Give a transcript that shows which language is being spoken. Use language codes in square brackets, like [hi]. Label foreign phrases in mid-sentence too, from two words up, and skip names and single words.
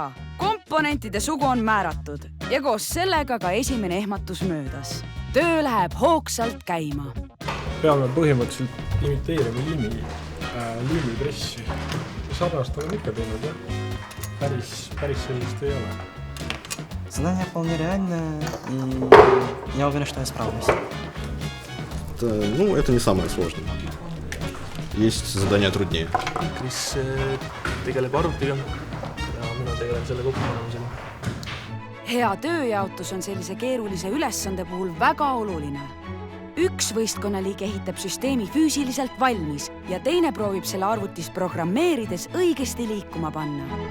[et] Komponentide sugu on määratud ja koos sellega ka esimene ehmatus möödas. Töö läheb hoogsalt käima. Peame põhimõtteliselt imiteerima liinipressi. Sarnast olen ikka teinud, jah. päris sellist ei ole. [ru] Задание вполне реальное, и я уверен, что я справлюсь. Ну, это не самое сложное. Есть задания труднее. [et] Kris tegeleb arvutiga ja mina tegelen selle kokkupanemisega. Hea tööjaotus on sellise keerulise ülesande puhul väga oluline. Üks võistkonnaliige ehitab süsteemi füüsiliselt valmis ja teine proovib selle arvutis programmeerides õigesti liikuma panna.